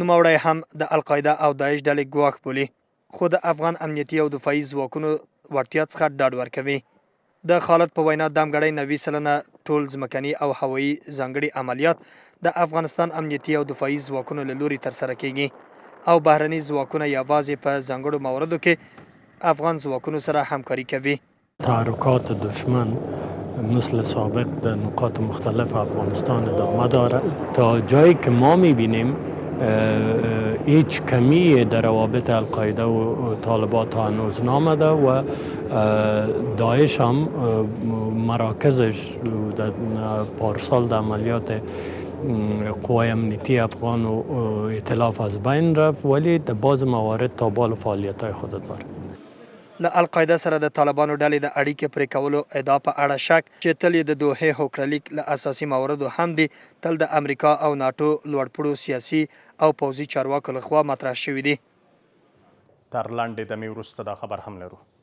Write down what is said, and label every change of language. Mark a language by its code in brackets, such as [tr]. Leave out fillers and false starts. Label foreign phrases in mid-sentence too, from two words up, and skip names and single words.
[ps] نوموړی هم د القاعده او داعش ډلې ګواښ بولي، خو د افغان امنیتي او دفاعي ځواکونو وړتیا څخه ډاډ ورکوي. د خالد په وینا دمګړۍ 90 سلنه ټول ځمکني او هوایي ځانګړي عملیات د افغانستان امنیتي او دفاعي ځواکونو له لوري ترسره کیږي او بهرني ځواکونه یوازې په ځانګړو موردو کې افغان ځواکونو سره همکاري کوي. [fa] تحرکات دشمن مثل سابق در نقاط مختلف افغانستان ادامه داره. تا جایی که ما میبینیم هیچ کمی در روابط القاعده و طالبان هنوز نامده و داعش هم مراکزش در پارسال در عملیات قوای امنیتی افغان و ائتلاف از بین رفت، ولی در بعض موارد تا بال فعالیت‌های خود داره. [ps] له القاعده سره د طالبانو ډلې د اړیکې پرې کولو ادعا په اړه شک چې تل یې د دوحې هوکړلیک له اساسي مواردو هم دي تل د امریکا او ناتو لوړپوړو سیاسي او پوځي چارواکو لخوا مطرح شوي دي. تر لنډې دمې وروسته دا خبر هم لرو.